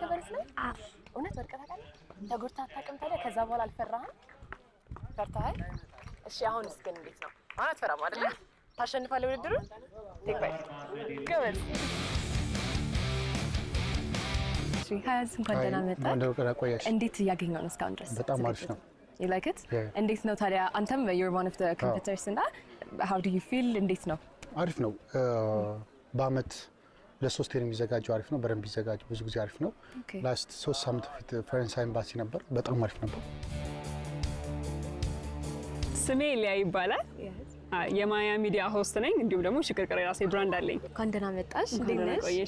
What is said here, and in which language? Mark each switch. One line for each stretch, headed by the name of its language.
Amharic: ከፈረስ ላይ እውነት ወድቀህ ታውቃለህ? ተጎድተህ አታውቅም? ታዲያ ከዛ በኋላ አልፈራህም? ፈርተሃል? እሺ፣ አሁንስ ግን እንዴት ነው? አሁን አትፈራም አይደለ? ታሸንፋለህ ውድድሩን? ቴክባይ ጎበዝ። እሺ፣ ሀያዝ እንኳን ደህና መጣህ። እንዴት እያገኘኸው ነው እስካሁን ድረስ? በጣም አሪፍ ነው።
English: You like it?
Amharic: እንዴት ነው ታዲያ?
English: አንተም you're one of the competitors እና how do you feel?
Amharic: እንዴት ነው? አሪፍ ነው። በአመት ለሶስት ነው የሚዘጋጀው። አሪፍ ነው። በደንብ ይዘጋጅ ብዙ ጊዜ አሪፍ ነው። ላስት 3 ሳምንት ፊት ፈረንሳይ ኤምባሲ ነበር። በጣም አሪፍ ነበር። ስሜ ሊያ ይባላል። የማያ ሚዲያ ሆስት ነኝ። እንዲሁም ደግሞ ሽክርክር የራሴ ብራንድ አለኝ። እንኳን ደህና መጣሽ። እንዴት ነሽ?